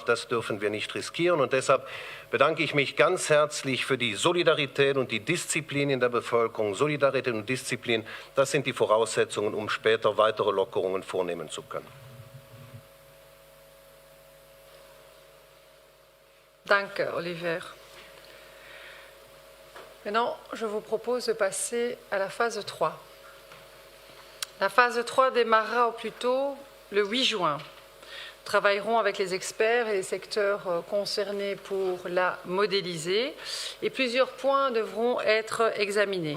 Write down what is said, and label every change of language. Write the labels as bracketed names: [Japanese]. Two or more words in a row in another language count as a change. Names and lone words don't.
[German] Das dürfen wir nicht riskieren. Und deshalb bedanke ich mich ganz herzlich für die Solidarität und die Disziplin in der Bevölkerung. Solidarität und Disziplin, das sind die Voraussetzungen, um später weitere Lockerungen vornehmen zu können. Danke, Oliver. [French] Maintenant, je vous propose de passer à la phase 3. La phase 3 démarrera au plus tôt le 8 juin. Nous travaillerons avec les experts et les secteurs concernés pour la modéliser et plusieurs points devront être examinés.